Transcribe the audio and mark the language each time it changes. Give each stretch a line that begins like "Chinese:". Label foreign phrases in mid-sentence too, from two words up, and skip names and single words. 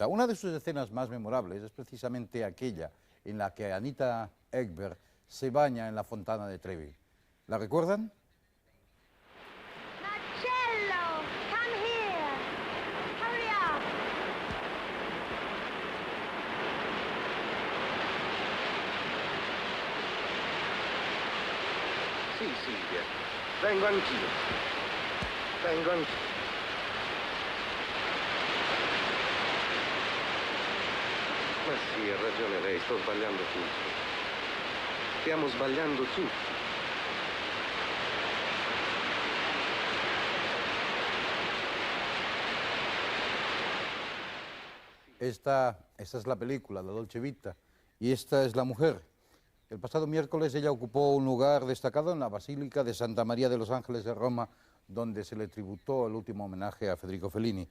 Spanish: Una de sus escenas más memorables es precisamente aquella en la que Anita Ekberg se baña en la fontana de Trevi. ¿La recuerdan?
English: Marcello, come here. Hurry up.
Italian: Sì, Silvia, vengo anch'io. Vengo anch'io. Ma sì, ha ragione lei, sto sbagliando tutto. Stiamo sbagliando tutto.
Spanish: Esta es la película, La Dolce Vita, y esta es la mujer. El pasado miércoles ella ocupó un lugar destacado en la Basílica de Santa María de los Ángeles de Roma, donde se le tributó el último homenaje a Federico Fellini.